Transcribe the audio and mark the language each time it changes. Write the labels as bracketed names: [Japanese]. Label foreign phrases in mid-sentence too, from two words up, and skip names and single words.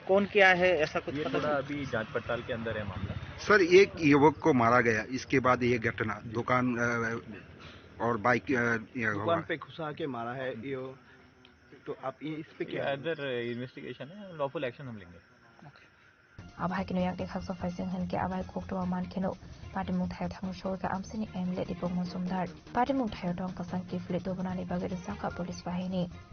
[Hindi] कौन किया है ऐसा कुछ ये थोड़ा अभी जांच पड़ताल के अंदर है मामला सर एक युवक को मारा गया इसके बाद ये घटना दुकान और बाइक दुकान पे घुसा के मारा है ये तो आप इस पे क्या [English] under investigation [Hindi] है [English] lawful action [Hindi] हम लेंगे [Kok Borok] abai kino yak dekhak so faising han ke abai koktoma man kino party mong thayo thangu sogoi ka amsini MLA Deepak Mojumdar party mong thayo dong kasang ki flit dobonani bagai saka police bahini